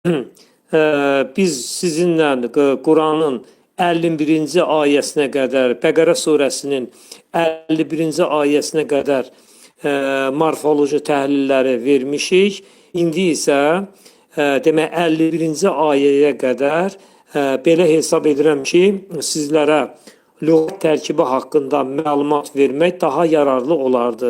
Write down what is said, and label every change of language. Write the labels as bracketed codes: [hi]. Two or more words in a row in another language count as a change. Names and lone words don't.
[tr] Biz sizinle Kur'an'ın 51. ayesine kadar, Bəqərə suresinin 51. ayesine kadar [az] morfoloji təhlilləri vermişik. İndi isə demək 51. ayəyə qədər belə hesab edirəm ki, sizlərə lüğət tərkibi haqqında məlumat vermək daha yararlı olardı.